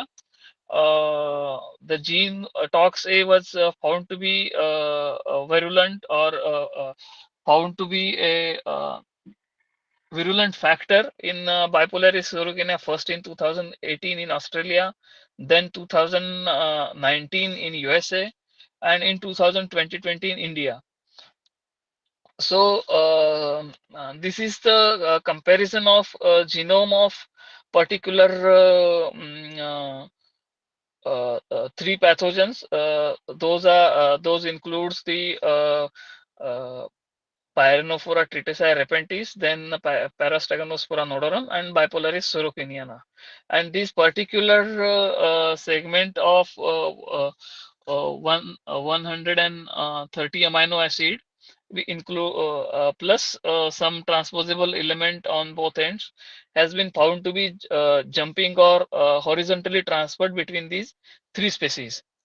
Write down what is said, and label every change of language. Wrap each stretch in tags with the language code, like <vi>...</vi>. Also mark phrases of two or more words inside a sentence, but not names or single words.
<en>The gene tox-A was found to be virulent, or found to be a virulent factor in Bipolaris sorokina, first in 2018 in Australia, then 2019 in USA, and in 2020 in India. So this is the comparison of genome of particular three pathogens. Those includes the Pyrenophora tritici repentis, then Parastaganospora nodorum, and Bipolaris sorokiniana. And this particular segment of 130 amino acid, we include plus some transposable element on both ends, has been found to be jumping or horizontally transferred between these three species.</en>